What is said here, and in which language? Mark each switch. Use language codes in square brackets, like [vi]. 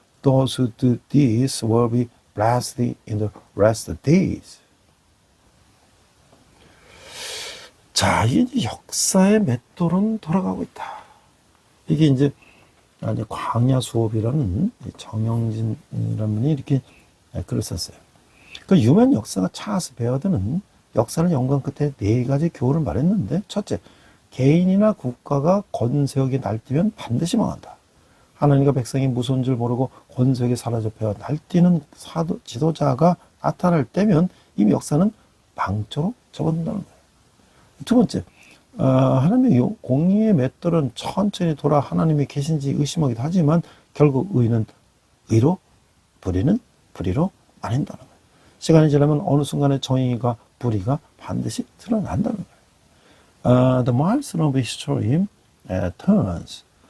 [en] Those who do this will be blessed in the rest of the days. [ko] 자, 이게 역사의 맷돌은 돌아가고 있다. 이게 이제 광야 수업이라는 정영진이라는 분이 이렇게 글을 썼어요. 그 유명 역사가 찰스 베어드는 역사를 연구한 끝에 4가지 교훈을 말했는데, 첫째, 개인이나 국가가 권세욕에 날뛰면 반드시 망한다. 하나님과 백성이 무서운 줄 모르고 권세욕에 사로잡혀 날뛰는 지도자가 나타날 때면 이미 역사는 망조로 접어든다는 거예요. 두 번째, 하나님의 공의의 맷돌은 천천히 돌아 하나님이 계신지 의심하기도 하지만 결국 의는 의로, 불의는 불의로 나뉜다는 거예요. 시간이 지나면 어느 순간에 정의가 불의가 반드시 드러난다는 거예요. [en] The milestone of history turns.